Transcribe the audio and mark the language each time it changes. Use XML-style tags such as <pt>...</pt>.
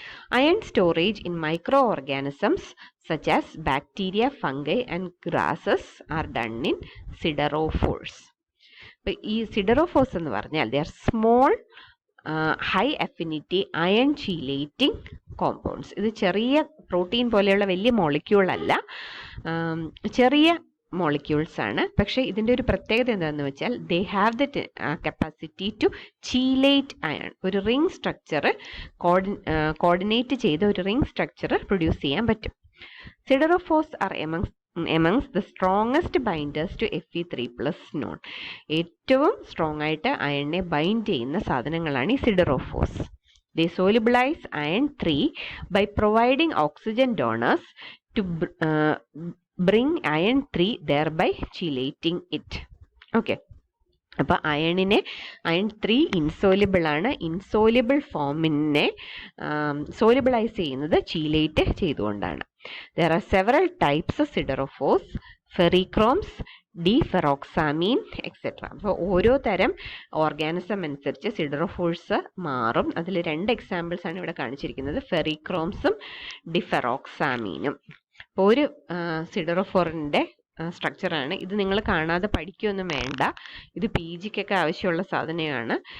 <en>Iron storage in microorganisms such as bacteria, fungi and grasses are done in siderophores.</en> <ml>അപ്പോൾ ഈ siderophores എന്ന് പറഞ്ഞാൽ</ml> <en>they are small high affinity iron chelating compounds.</en> <ml>ഇത് ചെറിയ protein പോലെയുള്ള വലിയ മോളിക്യൂൾ അല്ല, ചെറിയ മോളിക്യൂൾസ് ആണ്. പക്ഷേ ഇതിൻ്റെ ഒരു പ്രത്യേകത എന്താണെന്ന് വെച്ചാൽ</ml> <en>They have the capacity to chelate iron.</en> <ml>ഒരു റിംഗ് സ്ട്രക്ചർ കോർഡിനേറ്റ് ചെയ്ത ഒരു റിംഗ് സ്ട്രക്ചർ പ്രൊഡ്യൂസ് ചെയ്യാൻ പറ്റും.</ml> <en>Siderophores are amongst the strongest binders to Fe3+ known.</en> <ml>ഏറ്റവും സ്ട്രോങ് ആയിട്ട് അയണിനെ ബൈൻഡ് ചെയ്യുന്ന സാധനങ്ങളാണ് ഈ സിഡറോഫോസ്.</ml> <en>They solubilize iron 3 by providing oxygen donors to bring iron 3, thereby chelating it.</en> <ml>Okay, അപ്പോൾ അയൺ 3 ഇൻസോലിബിൾ ആണ്. ഇൻസോലിബിൾ ഫോമിനെ സോലിബിളൈസ് ചെയ്യുന്നത് ചീലേറ്റ് ചെയ്തുകൊണ്ടാണ്.</ml> <en>There are several types of siderophores, ferrichromes, deferoxamine etcetera.</en> <ml>അപ്പോൾ ഓരോ തരം ഓർഗാനിസം അനുസരിച്ച് സിഡറോഫോഴ്സ് മാറും. അതിൽ 2 എക്സാമ്പിൾസ് ആണ് ഇവിടെ കാണിച്ചിരിക്കുന്നത്, ഫെറിക്രോംസും ഡിഫെറോക്സാമീനും. അപ്പോൾ ഒരു സിഡറോഫോറിൻ്റെ സ്ട്രക്ചറാണ് ഇത്. നിങ്ങൾ കാണാതെ പഠിക്കുകയൊന്നും വേണ്ട, ഇത് പി ജിക്കൊക്കെ ആവശ്യമുള്ള സാധനമാണ്.</ml>